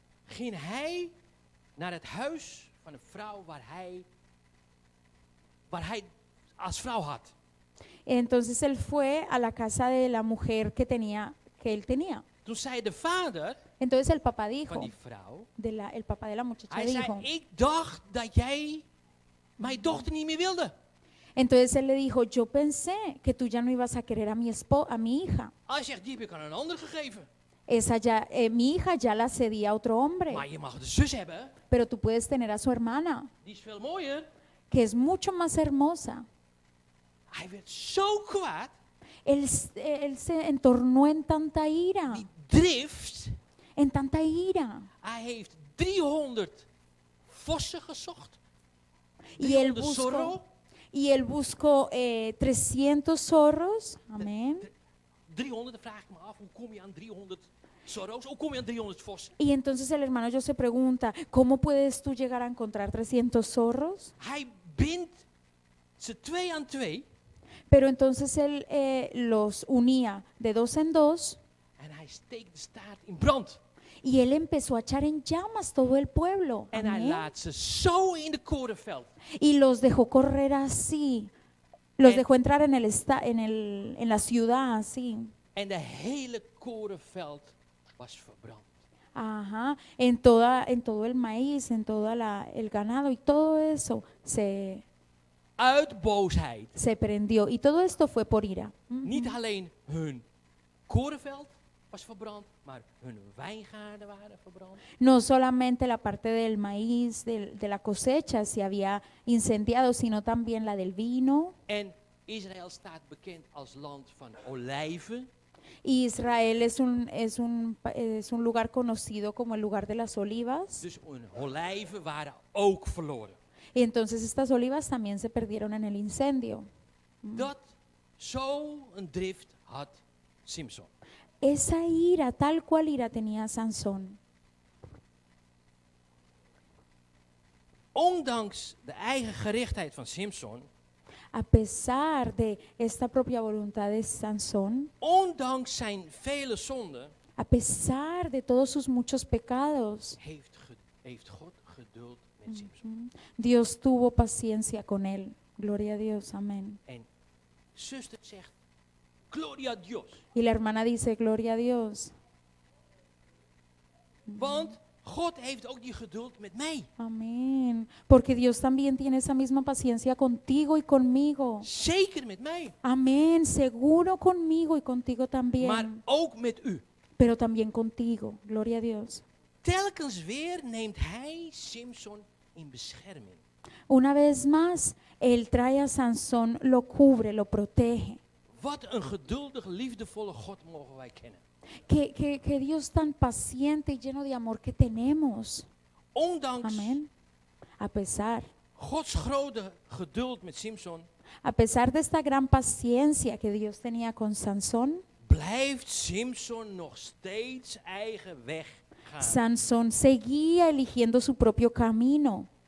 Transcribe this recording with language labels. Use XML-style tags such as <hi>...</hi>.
<nl>ging hij naar het huis van een vrouw waar hij als vrouw had.</nl> <es>entonces él fue a la casa de la mujer que él tenía.</es> <nl>Toen zei de vader</nl> <es>Entonces el papá</es> <nl>van</nl> <es>dijo,</es> <nl>die vrouw,</nl> <es>el papá de la muchacha</es> <nl>hij</nl> <es>dijo,</es> <nl>zei, ik dacht dat jij mijn dochter niet meer wilde.</nl> <es>entonces él le dijo, yo pensé que tú ya no ibas a querer a mi hija.</es> <nl>Hij zegt, die heb ik aan een ander gegeven.</nl> <es>Mi hija ya la cedí a otro hombre,</es> <nl>Maar je mag de zus hebben,</nl> <es>pero tú puedes tener a su hermana,</es> <nl>die is veel mooier.</nl> <es>que es mucho más hermosa.</es> <nl>Hij werd zo kwaad,</nl> <es>Él se entornó en tanta ira,</es> <nl>die drift.</nl> <es>en tanta ira.</es> <nl>Hij heeft 300 vossen gezocht.</nl> <es>Y él 300 zorro. buscó 300 zorros, amén.</es> <nl>300, dan vraag ik me af, hoe kom je aan 300 zorro's? Hoe kom je aan 300 vossen?</nl> <es>Y entonces el hermano yo se pregunta, ¿cómo puedes tú llegar a encontrar 300 zorros?</es> <nl>Hij bindt ze 2 aan 2</nl> <es>Pero entonces él los unía de 2 en 2</es> <nl>en hij steekt de staart in brand.</nl> <es>y él empezó a echar en llamas todo el pueblo.</es> <nl>En hij</nl> <es>Amén.</es> <nl>laat ze zo in de korenveld.</nl> <es>Y los dejó correr así Los</es> <nl>En-</nl> <es>dejó entrar en la ciudad, así.</es> <nl>En de hele korenveld was verbrand.</nl> <es>Ajá, en todo el maíz, en todo el ganado y todo eso</es> <nl>Uit boosheid.</nl> <es>se prendió. Y todo esto fue por ira.</es> <nl>Niet alleen hun korenveld was verbrand, maar hun wijngaarden waren verbrand.</nl> <es>No solamente la parte del maíz, de la cosecha se había incendiado, sino también la del vino.</es> <nl>En Israël staat bekend als land van olijven.</nl> <es>Israel es un lugar conocido como el lugar de las olivas.</es> <nl>Dus hun olijven waren ook verloren.</nl> <es>Y entonces estas olivas también se perdieron en el incendio.</es> <nl>Dat zo'n drift had Simson.</nl> <es>Esa ira, tal cual ira tenía Sansón.</es> <nl>Ondanks de eigen gerichtheid van Simson,</nl> <es>A pesar de esta propia voluntad de Sansón,</es> <nl>ondanks zijn vele zonden,</nl> <es>a pesar de todos sus muchos pecados,</es> <nl>heeft God geduld met Simson.</nl> <es>Dios tuvo paciencia con él. Gloria a Dios, amén.</es> <nl>En zuster zegt,</nl> <es>gloria a Dios. Y la hermana dice, gloria a Dios.</es> <nl>Want God heeft ook die geduld met mij.</nl> <es>Amén. Porque Dios también tiene esa misma paciencia contigo y conmigo.</es> <nl>Zeker met mij.</nl> <es>Amén. Seguro conmigo y contigo</es> <nl>Maar</nl> <es>también.</es> <nl>ook met u.</nl> <es>Pero también contigo. Gloria a Dios.</es> <nl>Telkens weer neemt hij Simson in bescherming.</nl> <es>Una vez más, Él trae a Sansón, lo cubre, lo protege.</es> <nl>Wat een geduldig, liefdevolle God mogen wij kennen.</nl> <es>Que Dios tan paciente y lleno de amor que tenemos.</es> <nl>Ondanks</nl> <es>Amén. A pesar</es> <nl>Gods grote geduld met Simson,</nl> <es>de esta gran paciencia que Dios tenía con Sansón,</es> <nl>blijft Simson nog steeds eigen weg gaan.</nl> <es>Sansón seguía eligiendo su propio camino.</es>